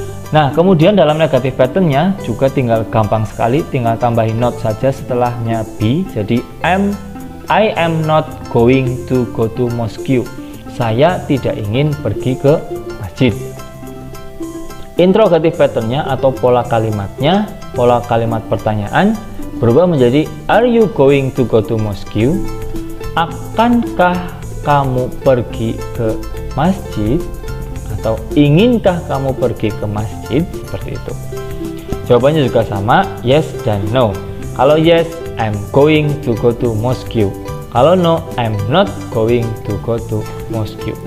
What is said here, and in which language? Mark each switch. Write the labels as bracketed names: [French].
[Indonesian] Nah, kemudian dalam negatif patternnya juga tinggal gampang sekali, tinggal tambahin not saja setelahnya be. Jadi [English] I am not going to go to mosque. [Indonesian] Saya tidak ingin pergi ke masjid. Interrogatif patternnya atau pola kalimatnya, pola kalimat pertanyaan berubah menjadi [English] are you going to go to mosque? [Indonesian] Akankah kamu pergi ke masjid? Atau inginkah kamu pergi ke masjid? Seperti itu. Jawabannya juga sama, yes dan no. Kalau [English] yes, I'm going to go to mosque. Kalau no, I'm not going to go to mosque.